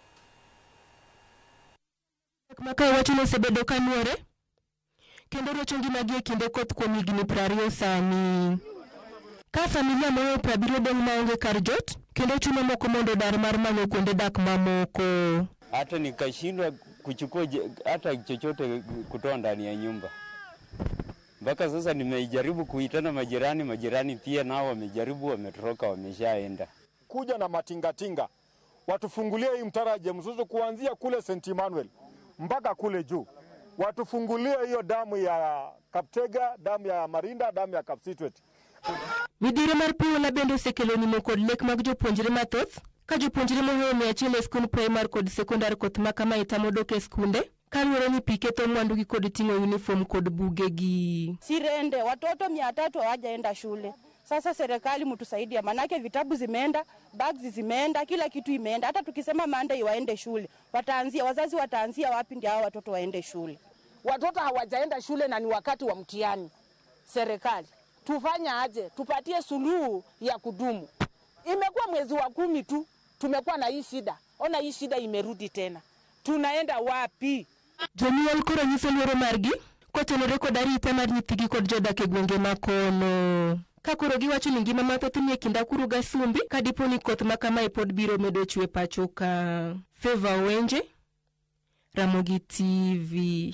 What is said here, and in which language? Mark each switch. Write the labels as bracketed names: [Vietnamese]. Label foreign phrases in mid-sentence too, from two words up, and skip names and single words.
[Luo (Kenya and Tanzania)] Maka wacho ni osebedo kanuore kendo rocho ngimagi e kinde koth kuom higni 20 sani. Ka familia moro 70 dong' maonge kar jot kendo chuno moko mondo dar mar manyo kuonde dak mamoko. [Swahili] Hata nikashindwa kuchukua hata chochote kutoa ndani ya nyumba. Mpaka sasa nimejaribu kuitana majirani pia nao wamejaribu, wametoroka, wameshaenda. Kuja na matingatinga watufungulie hii mtaro Mzuzu kuanzia kule St. Emmanuel mpaka kule juu. Watufungulie hiyo damu ya Kaptega, damu ya Marinda, damu ya Kapsitwet. Midhiero mar pi oula bende osekelo nimo kod lek mag jopuonjre mathoth, ka jopuonjre mohewo 100 e skund primar kod sekondar koth ma kama itamo dok e skunde kaluwore ni pi ketho mwandugi kod ting'o uniform kod bugegi. Sirende watoto 300 hawajaenda shule. Sasa serikali mtusaidia, manake vitabu zimeenda, bags zimeenda, kila kitu imeenda. Hata tukisema Monday waende shule, wazazi wataanzia wapi ndio hao watoto waende shule? Watoto hawajaenda shule na ni wakati wa mtihani. Serikali tufanya aje? Tupatie suluhu ya kudumu. Imekuwa mwezi wa 10 tu tumekuwa na hii shida. Ona hii shida imerudi tena. Tunaenda wapi? [Luo (Kenya and Tanzania)] Jonyuol koro nyiso luoro margi kotenore kod arita mar nyithigi kod jodak e gwenge makono. Ka koro giwacho ni ngima mathoth ni e kind Akuru ga Sumbi ka dipo ni koth ma kamae pod biro medo chwe pacho ka. Favia Owenje, Ramogi TV.